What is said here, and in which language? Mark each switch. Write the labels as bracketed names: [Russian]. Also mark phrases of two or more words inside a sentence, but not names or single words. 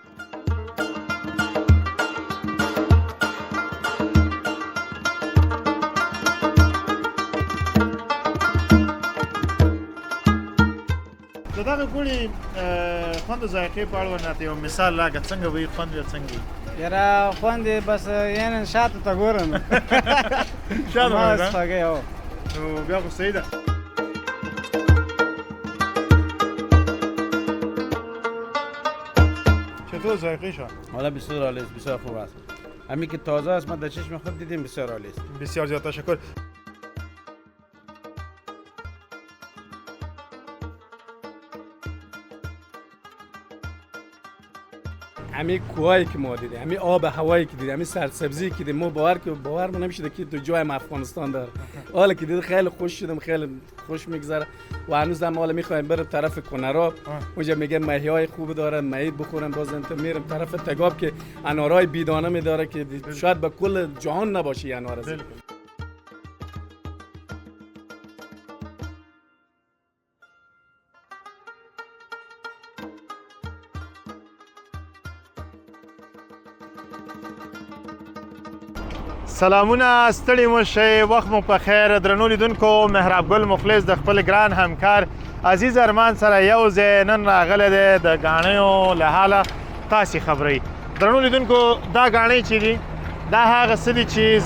[Pashto] د دغه ګوړې خوند او ذایقې په اړوند راته یو مثال راکړه څنګه به یې خوند وي څنګه یې یاره خوند یې بس یعنې شاته ته ګورم شاته بس خوږی هو نو بیا خو صحیح ده [Persian] چطور ذایقه شو؟ حالا بسیار عالی است بسیار خوب است همین که تازه است ما در چشم خود دیدیم بسیار عالی است بسیار زیاد تشکر همین کوهایی که ما دیدیم همین آب هوایی که دیدیم همین سرسبزی که دیدیم ما باور نمیشه که تو جای افغانستان داره حالا که دیدم خیلی خوش شدم خیلی خوش میگذره و هنوز هم حالا میخوایم برم طرف کنراب اونجا میگه ماهیای خوب داره ماهی بخورم باز انت میرم طرف تگاب که انارای بیدانه میداره که شاید به کل جهان نباشه انار از [Pashto] سلامونه ستړي مو شئ وخت مو په خیر درنو لیدونکو مهراب ګل مخلص د خپل ګران همکار عزیز ارمان سره یو ځای نن راغلی دی د ګاڼیو له حاله تاسې خبروي درنو لیدونکو دا ګاڼۍ چې دي دا هغه څه دي چې